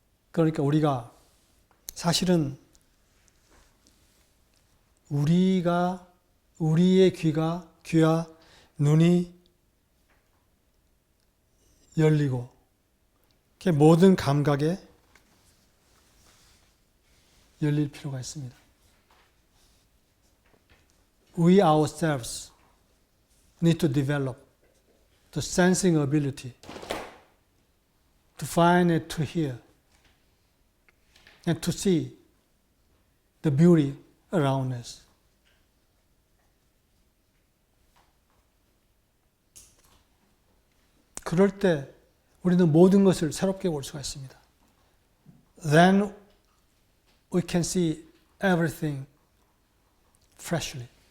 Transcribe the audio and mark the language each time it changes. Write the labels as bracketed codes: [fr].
[ko] 그러니까 우리가 사실은 우리의 귀와 눈이 열리고 모든 감각에 열릴 필요가 있습니다. [en] We ourselves need to develop the sensing ability to find and to hear and to see the beauty around us. [ko] 그럴 때 우리는 모든 것을 새롭게 볼 수가 있습니다. [en] Then we can see everything freshly.